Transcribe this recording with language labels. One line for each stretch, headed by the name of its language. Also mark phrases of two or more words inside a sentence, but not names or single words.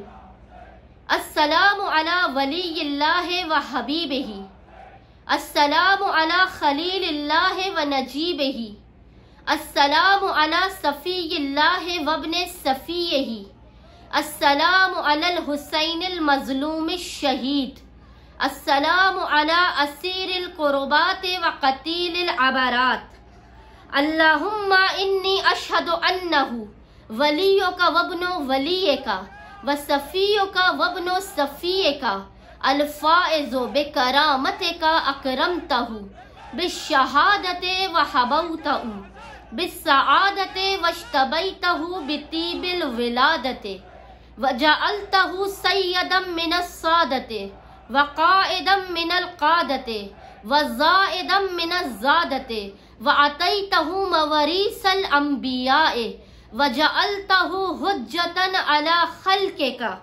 Arabic: السلام علی ولی اللہ و حبیبہ، السلام علی خلیل اللہ و نجیبہ، السلام علی صفی اللہ و ابن صفیہ، السلام علی الحسین المظلوم الشہید، السلام علی اسیر القربات و قتیل العبرات، اللہم انی اشہد انہ ولیک و ابن ولیک وصفیک و ابن صفیک الفائز بکرامتک اکرمتہ بالشہادت و حبوتہ بالسعادت واشتبیتہ بطیب الولادت وجعلتہ سیدا من السادت وقائدا من القادت وزائدا من الزادت وعطیتہ موریث الانبیاء وجعلتہ حجتا علی خلقک